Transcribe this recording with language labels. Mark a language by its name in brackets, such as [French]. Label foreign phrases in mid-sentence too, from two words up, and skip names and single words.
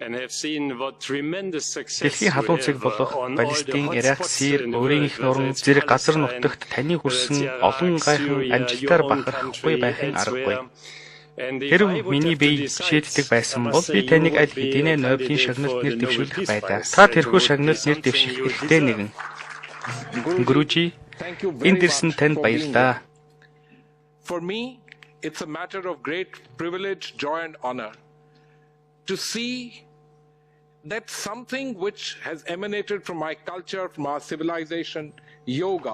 [Mongolian] Дэлхийн халуун цэг болох Палестин, Ирак, Сирь, өөрийн их нуран зэрэг газар нутагт таны хүрсэн олон гайхан амжилтаар бахархахгүй байхын аргагүй. Хэрв миний бие шийддэг байсан бол би таныг аль хэдийнэ Нобелийн шагналт нэр дэвшүүлэх байлаа. Та тэрхүү шагналт нэр дэвших эрхтэй нэгэн. Гүрүжи, энд ирсэн танд баярлалаа. [English] For me, it's a matter of great privilege, joy and honor to see that something which has emanated from my culture, from our civilization, yoga.